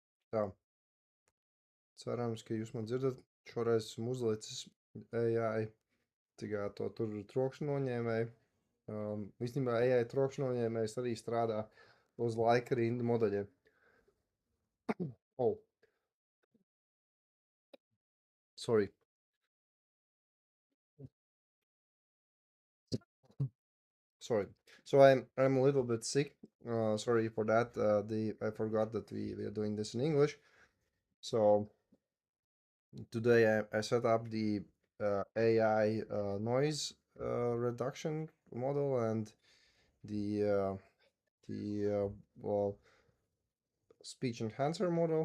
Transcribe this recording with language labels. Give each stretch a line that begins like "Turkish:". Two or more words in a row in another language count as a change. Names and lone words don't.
Latvian: Tā, cerams, ka jūs man dzirdat. Šoreiz esmu uzlicis AI, tikai to tur trokšņu noņēmēju. Īstenībā AI trokšņu noņēmējs arī strādā uz laika rindu modeļiem.
English: Oh, sorry. Sorry. So I'm a little bit sick. Sorry for that. I forgot that we are doing this in English. So today I set up the AI noise reduction model and the well, speech enhancer model.